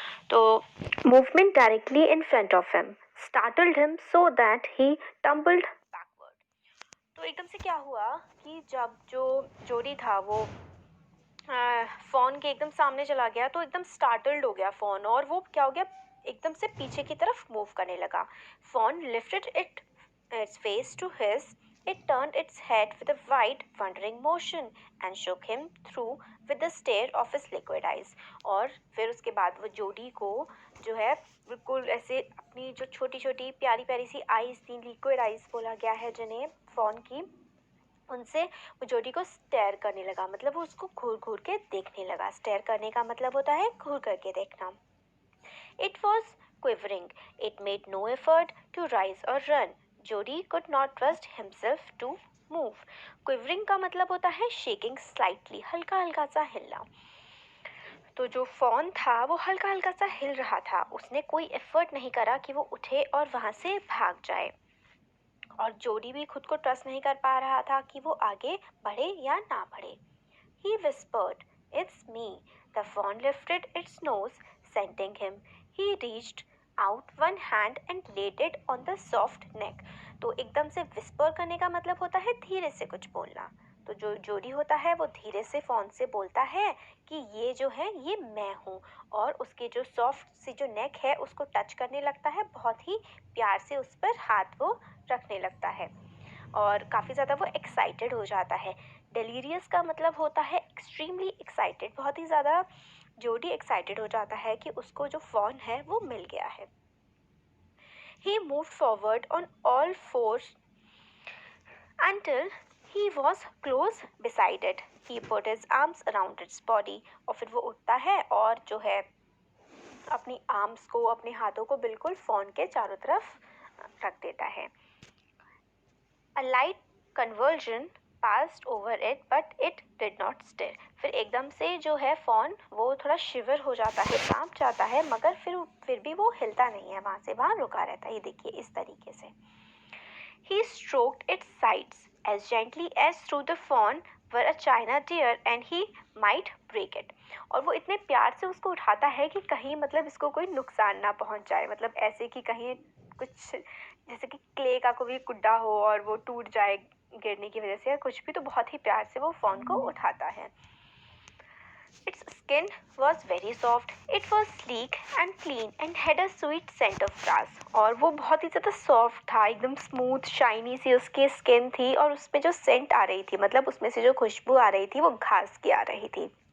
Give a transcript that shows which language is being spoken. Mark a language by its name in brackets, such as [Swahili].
[English] तो movement directly in front of him startled him so that he tumbled backward. [Hindi] तो एकदम से क्या हुआ कि जब जो जोडी था वो फ़ोन के एकदम सामने चला गया तो एकदम स्टार्टल्ड हो गया फ़ोन, और वो क्या हो गया, एकदम से पीछे की तरफ मूव करने लगा। [English] Fawn lifted its face to his. It turned its head with a wide, wondering motion and shook him through with the stare of his liquid eyes. [Hindi] और फिर उसके बाद वो जोडी को जो है बिल्कुल ऐसे अपनी जो छोटी छोटी प्यारी प्यारी सी आईज थी, लिक्विड आईज बोला गया है जिन्हें फ़ोन की, उनसे वो जोडी को स्टेयर करने लगा। मतलब वो उसको घूर घूर के देखने लगा। स्टेयर करने का मतलब होता है घूर करके देखना। [English] It was quivering. It made no effort to rise or run. Jody could not trust himself to move. [Hindi] Quivering का मतलब होता है [English] shaking slightly, [Hindi] हल्का हल्का सा हिलना। तो जो फोन था वो हल्का हल्का सा हिल रहा था। उसने कोई एफर्ट नहीं करा कि वो उठे और वहां से भाग जाए, और जोडी भी खुद को ट्रस्ट नहीं कर पा रहा था कि वो आगे बढ़े या ना बढ़े। [English] He whispered, "It's me." The fawn lifted its nose, scenting him. He reached out one hand and laid it on the soft neck. [Hindi] तो एकदम से विस्पर करने का मतलब होता है धीरे से कुछ बोलना। तो जो जोडी होता है वो धीरे से फोन से बोलता है कि ये जो है ये मैं हूँ, और उसके जो सॉफ्ट सी जो नेक है उसको टच करने लगता है। बहुत ही प्यार से उस पर हाथ वो रखने लगता है, और काफ़ी ज़्यादा वो एक्साइटेड हो जाता है। डेलीरियस का मतलब होता है एक्सट्रीमली एक्साइटेड। बहुत ही ज़्यादा जोडी एक्साइटेड हो जाता है कि उसको जो फ़ोन है वो मिल गया है। [English] He moved forward on all fours until he was close beside it. He put his arms around its body. [Hindi] और फिर वो उठता है और जो है अपनी आर्म्स को, अपने हाथों को बिल्कुल फ़ोन के चारों तरफ रख देता है। [English] A light convulsion passed over it, but it did not stir. [Hindi] फिर एकदम से जो है फ़ोन वो थोड़ा शिवर हो जाता है, कांप जाता है, मगर फिर भी वो हिलता नहीं है, वहाँ से वहाँ रुका रहता है। ये देखिए इस तरीके से। [English] He stroked its sides as gently as through the fawn were a china deer and he might break it. [Hindi] और वो इतने प्यार से उसको उठाता है कि कहीं मतलब इसको कोई नुकसान ना पहुंच जाए। मतलब ऐसे कि कहीं कुछ जैसे कि क्ले का कोई गुड्डा हो और वो टूट जाए गिरने की वजह से या कुछ भी, तो बहुत ही प्यार से वो फोन को उठाता है। [English] Its skin was very soft. It was sleek and clean and had a sweet scent of grass. [Hindi] और वो बहुत ही ज़्यादा सॉफ्ट था, एकदम स्मूथ शाइनी सी उसकी स्किन थी, और उसमें जो सेंट आ रही थी, मतलब उसमें से जो खुशबू आ रही थी वो घास की आ रही थी।